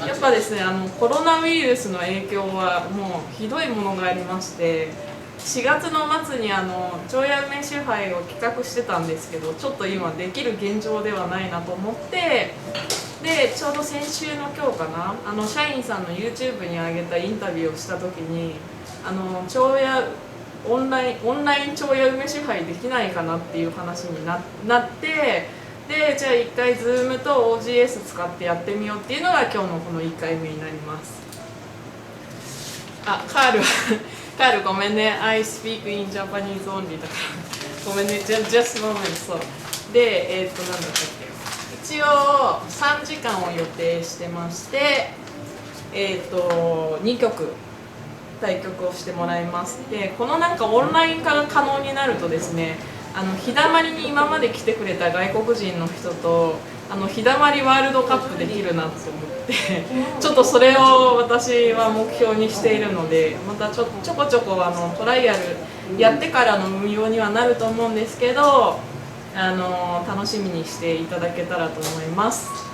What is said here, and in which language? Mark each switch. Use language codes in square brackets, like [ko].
[ja] やっぱですね、コロナウイルスの影響はもうひどいものがありまして、4月の末に長屋梅酒杯を企画してたんですけど、ちょっと今できる現状ではないなと思って、でちょうど先週の今日かな、社員さんの YouTube に上げたインタビューをした時に長屋オンライン長屋梅酒杯できないかなっていう話になって、でじゃあ1回 Zoom と OGS 使ってやってみようっていうのが今日のこの1回目になります。カールごめんね、 [en] I speak in Japanese only [ja] だからごめんね、 [en] just moment。 [ja] そうでなんだったっけ、一応3時間を予定してまして、2局対局をしてもらいます。でこのオンライン化が可能になるとですね、日だまりに今まで来てくれた外国人の人と日だまりワールドカップできるなと思ってちょっとそれを私は目標にしているので、またちょこちょこトライアルやってからの運用にはなると思うんですけど、楽しみにしていただけたらと思います。